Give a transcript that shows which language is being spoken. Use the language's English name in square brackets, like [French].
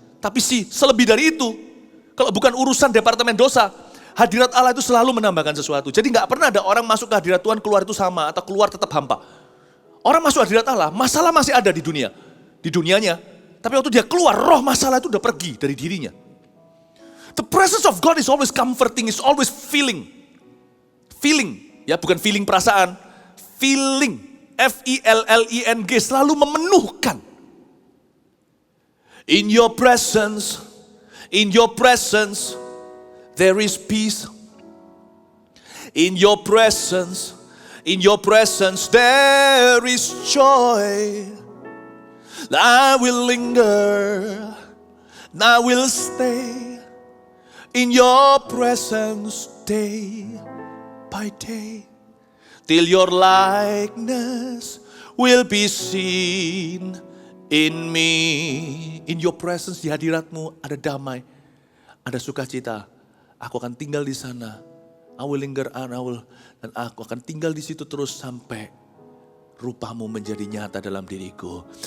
[Indonesian] Tapi selebih dari itu, kalau bukan urusan departemen dosa, hadirat Allah itu selalu menambahkan sesuatu. Jadi gak pernah ada orang masuk ke hadirat Tuhan, keluar itu sama, atau keluar tetap hampa. Orang masuk hadirat Allah, masalah masih ada di dunia. Di dunianya. Tapi waktu dia keluar, roh masalah itu udah pergi dari dirinya. [English] The presence of God is always comforting, is always feeling. Feeling, [Indonesian] ya bukan feeling perasaan. Feeling, F-I-L-L-I-N-G, selalu memenuhkan. [English] In your presence, there is peace. In your presence, there is joy. I will linger, I will stay in your presence day by day, till your likeness will be seen in me. In your presence, [Indonesian] di hadiratmu ada damai, ada sukacita. Aku akan tinggal di sana. [English] I will linger [Indonesian] and dan aku akan tinggal di situ terus sampai rupamu menjadi nyata dalam diriku.